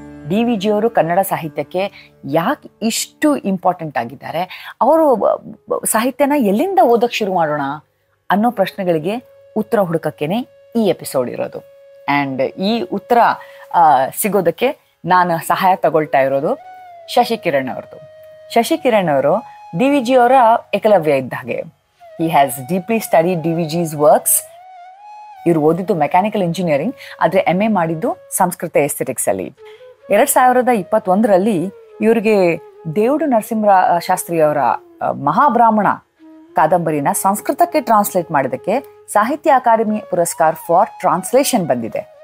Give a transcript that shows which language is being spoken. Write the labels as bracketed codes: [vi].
[kn] DVG ಅವರು ಕನ್ನಡ ಸಾಹಿತ್ಯಕ್ಕೆ ಯಾಕೆ ಇಷ್ಟು ಇಂಪಾರ್ಟೆಂಟ್ ಆಗಿದ್ದಾರೆ, ಅವರು ಸಾಹಿತ್ಯನ ಎಲ್ಲಿಂದ ಓದಕ್ಕೆ ಶುರು ಮಾಡೋಣ ಅನ್ನೋ ಪ್ರಶ್ನೆಗಳಿಗೆ ಉತ್ತರ ಹುಡುಕಕ್ಕೇನೆ ಈ ಎಪಿಸೋಡ್ ಇರೋದು. ಆ್ಯಂಡ್ ಈ ಉತ್ತರ ಸಿಗೋದಕ್ಕೆ ನಾನು ಸಹಾಯ ತಗೊಳ್ತಾ ಇರೋದು ಶಶಿಕಿರಣ್ ಅವ್ರದ್ದು. ಶಶಿಕಿರಣ್ ಅವರು DVG ಅವರ ಏಕಲವ್ಯ ಇದ್ದ ಹಾಗೆ. [en] He has deeply studied DVG's works. [kn] ಇವರು ಓದಿದ್ದು ಮೆಕ್ಯಾನಿಕಲ್ ಇಂಜಿನಿಯರಿಂಗ್, ಆದರೆ MA ಮಾಡಿದ್ದು ಸಂಸ್ಕೃತ ಎಸ್ಥೆಟಿಕ್ಸಲ್ಲಿ. 2021ರಲ್ಲಿ ಇವರಿಗೆ ದೇವುಡು ನರಸಿಂಹ ಶಾಸ್ತ್ರಿಯವರ ಮಹಾಬ್ರಾಹ್ಮಣ ಕಾದಂಬರಿನ ಸಂಸ್ಕೃತಕ್ಕೆ ಟ್ರಾನ್ಸ್ಲೇಟ್ ಮಾಡಿದ್ದಕ್ಕೆ ಸಾಹಿತ್ಯ ಅಕಾಡೆಮಿ ಪುರಸ್ಕಾರ ಫಾರ್ ಟ್ರಾನ್ಸ್ಲೇಷನ್ ಬಂದಿದೆ.